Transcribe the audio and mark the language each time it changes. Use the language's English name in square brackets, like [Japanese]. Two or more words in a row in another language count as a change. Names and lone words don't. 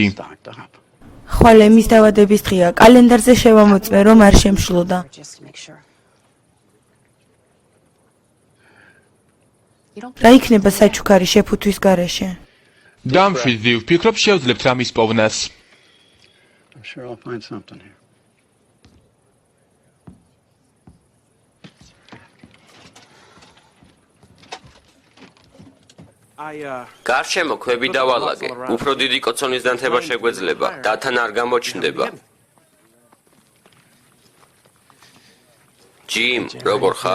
[Georgian] ხვალ ემის დავადების დღეა, კალენდარზე შევამოწმე, რომ არ შემშლოდა. რა იქნება საჩუქარი შეფუთვის გარეშე? დამშვიდდი, ვფიქრობ შევძლებთ რამის პოვნას. [English] I'm sure I'll find something here. [Georgian] გარშემო ქვები დავალაგე. უფრო დიდი კოცონის დანთება შეგვეძლება. დათან არ გამოჩნდება. ჯიმ, როგორ ხარ?